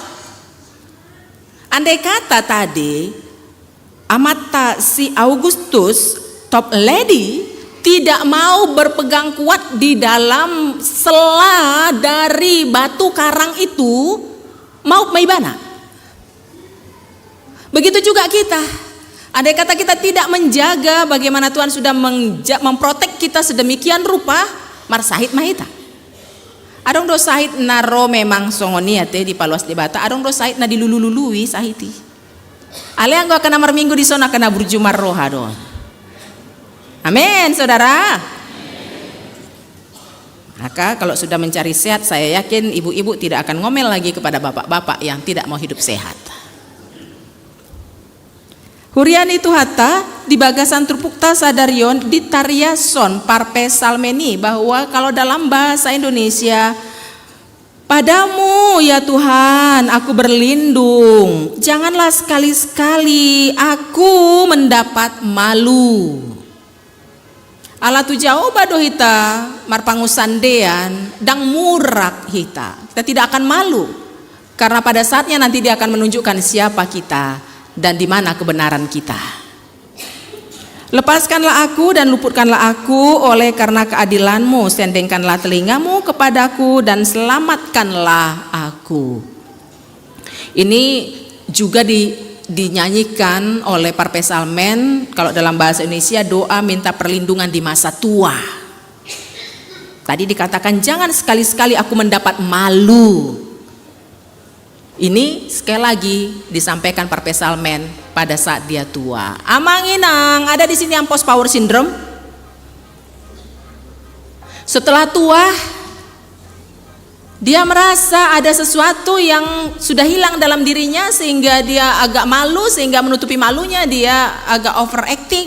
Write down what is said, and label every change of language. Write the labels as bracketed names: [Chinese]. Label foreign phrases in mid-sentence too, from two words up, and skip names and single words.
[Indonesian] Andai kata tadi amata si Augustus Toplady tidak mau berpegang kuat di dalam sela dari batu karang itu, [Batak Toba] mau maibana. [Indonesian] Begitu juga kita. Andai kata kita tidak menjaga bagaimana Tuhan sudah memprotek kita sedemikian rupa, [Batak Toba] marsahit mahita. Adong do sahit naro memang songoniate di paluas debata, adong do sahit na dilulu-lului sahiti. Ale anggo akan amar minggu di sana kena berjumar roha doang. [Indonesian] Amin, saudara. Maka kalau sudah mencari sehat, saya yakin ibu-ibu tidak akan ngomel lagi kepada bapak-bapak yang tidak mau hidup sehat. [Batak Toba] Hurian itu hata di bagasan trupukta sadarion di tariason parpe salmeni, [Indonesian] bahwa kalau dalam bahasa Indonesia, padamu ya Tuhan aku berlindung, janganlah sekali-sekali aku mendapat malu. [Batak Toba] Ala tu jauh bado hita marpangusandean dang murak hita. [Indonesian] Kita tidak akan malu karena pada saatnya nanti dia akan menunjukkan siapa kita dan di mana kebenaran kita. Lepaskanlah aku dan luputkanlah aku oleh karena keadilanmu, sendengkanlah telingamu kepadaku dan selamatkanlah aku. Ini juga dinyanyikan oleh parpesalmen. Kalau dalam bahasa Indonesia, doa minta perlindungan di masa tua. Tadi dikatakan jangan sekali-sekali aku mendapat malu. Ini sekali lagi disampaikan parpesalmen pada saat dia tua. Amang-inang, ada di sini yang [English] post power syndrome? [Indonesian] Setelah tua, dia merasa ada sesuatu yang sudah hilang dalam dirinya sehingga dia agak malu, sehingga menutupi malunya dia agak overacting.